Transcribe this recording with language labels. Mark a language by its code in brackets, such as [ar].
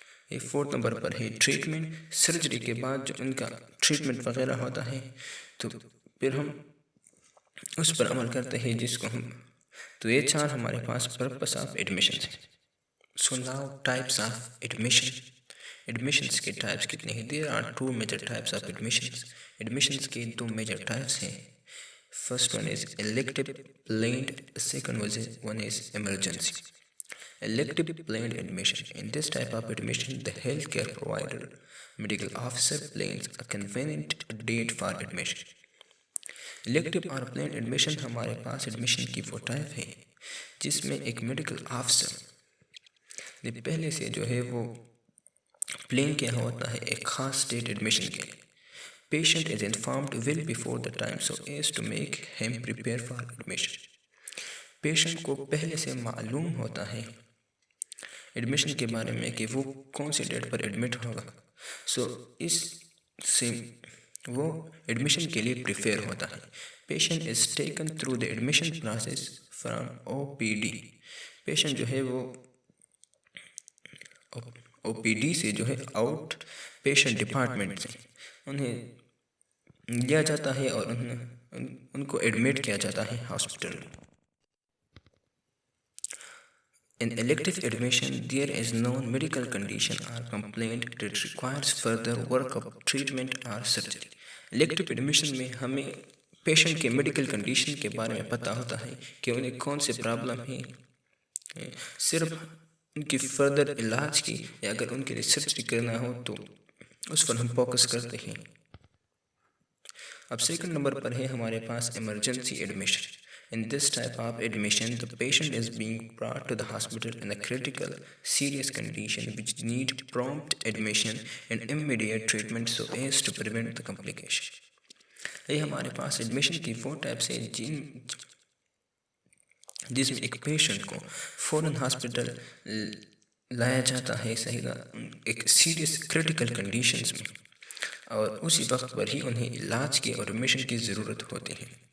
[ur] یہ fourth number پر ہے treatment. Surgery کے بعد جو ان کا ٹریٹمنٹ وغیرہ ہوتا ہے تو پھر ہم اس پر عمل کرتے ہیں جس کو ہم. تو یہ 4 ہمارے پاس پرپس آف ایڈمیشن ہیں. [en] So now types of admission. [ur] Admissions کے ٹائپس کتنے ہیں؟ [en] There are 2 major types of admissions. [ur] Admissions کے 2 میجر ٹائپس ہیں. [en] First one is elective planned, second one is emergency. Elective planned admission. In this type of admission, the healthcare provider, medical officer plans a convenient date for admission. [ur] Elective اور planned admission ہمارے پاس admission کی وہ type ہے جس میں ایک medical officer نے پہلے سے جو ہے وہ پلان کیا ہوتا ہے ایک خاص ڈیٹ ایڈمیشن کے لیے. [en] Patient is informed well before the time so as to make him prepare for admission. [ur] Patient کو پہلے سے معلوم ہوتا ہے ایڈمیشن کے بارے میں کہ وہ کون سی ڈیٹ پر ایڈمٹ ہوگا. سو اس سے وہ ایڈمیشن کے لیے پریپیئر ہوتا ہے. [en] Patient is taken through the admission process from OPD. [ur] Patient جو ہے وہ OPD سے جو ہے آؤٹ پیشنٹ ڈپارٹمنٹ سے انہیں لیا جاتا ہے اور ان کو ایڈمٹ کیا جاتا ہے ہاسپٹل میں. [en] In elective admission, there is no medical condition or complaint that requires further workup, treatment or surgery. [ur] Elective admission میں ہمیں پیشنٹ کے میڈیکل کنڈیشن کے بارے میں پتہ ہوتا ہے کہ انہیں کون سے پرابلم ہیں، صرف ان کی فردر علاج کی یا اگر ان کے لیے سرجری کرنا ہو تو اس پر ہم فوکس کرتے ہیں. اب سیکنڈ نمبر پر ہے ہمارے پاس emergency admission. [en] In this type of admission, the patient is being brought to the hospital in a critical, serious condition which need prompt admission and immediate treatment so as to prevent the complication. [ur] یہ ہمارے پاس admission کی 4 types ہیں جس میں ایک patient کو فوراً hospital لایا جاتا ہے ایک سیریس کریٹیکل کنڈیشنز میں اور اسی وقت پر ہی انہیں علاج کی اور ایڈمیشن کی ضرورت ہوتی ہے.